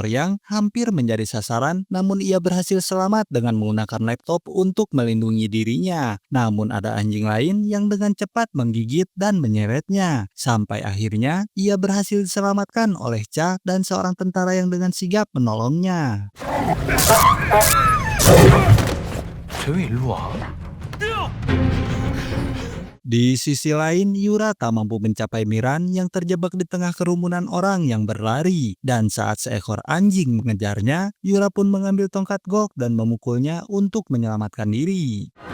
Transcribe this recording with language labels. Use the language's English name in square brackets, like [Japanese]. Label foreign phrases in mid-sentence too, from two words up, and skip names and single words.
[Indonesian] Yang hampir menjadi sasaran, namun ia berhasil selamat dengan menggunakan laptop untuk melindungi dirinya. Namun ada anjing lain yang dengan cepat menggigit dan menyeretnya, sampai akhirnya ia berhasil diselamatkan oleh Cha dan seorang tentara yang dengan sigap menolongnya. [Korean] 쟤왜 일로 와? [Indonesian] Di sisi lain, Yura tak mampu mencapai Miran yang terjebak di tengah kerumunan orang yang berlari. Dan saat seekor anjing mengejarnya, Yura pun mengambil tongkat golf dan memukulnya untuk menyelamatkan diri.